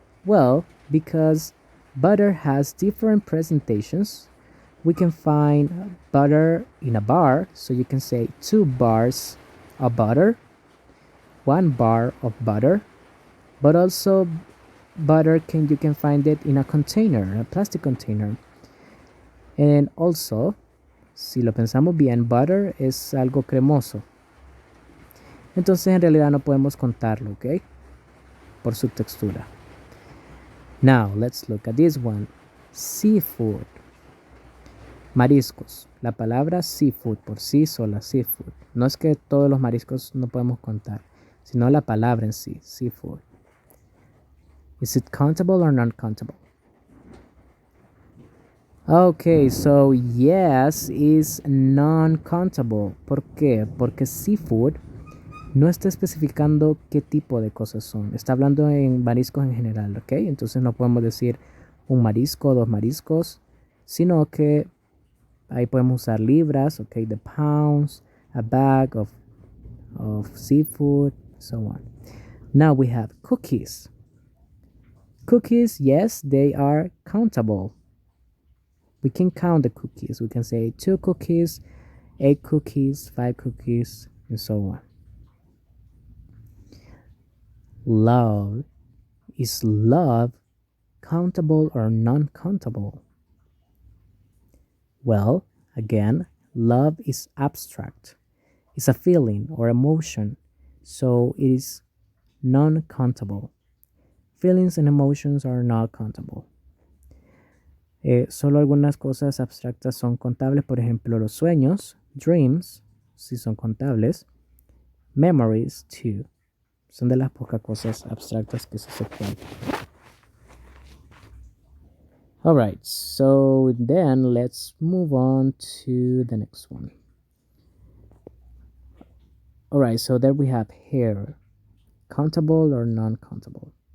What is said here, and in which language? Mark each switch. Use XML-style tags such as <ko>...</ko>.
<en>Well, because butter has different presentations. We can find butter in a bar, so you can say 2 bars of butter, 1 bar of butter, but also butter you can find it in a container, a plastic container. And also,</en> <es>si lo pensamos bien, butter es algo cremoso. Entonces en realidad no podemos contarlo, ¿ok? Por su textura.</es> <en>Now, let's look at this one.</en> <es>Seafood. Mariscos. La palabra seafood por sí sola, seafood. No es que todos los mariscos no podemos contar, sino la palabra en sí, seafood.</es> <en>Is it countable or non-countable? Okay, so yes is non-countable.</en> <es>¿Por qué? Porque seafood no está especificando qué tipo de cosas son. Está hablando en mariscos en general, ¿ok? Entonces no podemos decir un marisco, dos mariscos, sino que ahí podemos usar libras, ¿ok?</es> <en>The pounds, a bag of seafood, so on. Now we have cookies. Cookies, yes, they are countable. We can count the cookies. We can say 2 cookies, 8 cookies, 5 cookies, and so on. Love. Is love countable or non countable? Well, again, love is abstract. It's a feeling or emotion, so it is non countable. Feelings and emotions are not countable.</en> <es>Solo algunas cosas abstractas son contables, por ejemplo, los sueños, dreams, sí son contables.</es> <en>Memories, too.</en> <es>Son de las pocas cosas abstractas que sí se cuentan.</es> <en>Alright, so then let's move on to the next one. Alright, so there we have hair. Countable or non-countable?</en>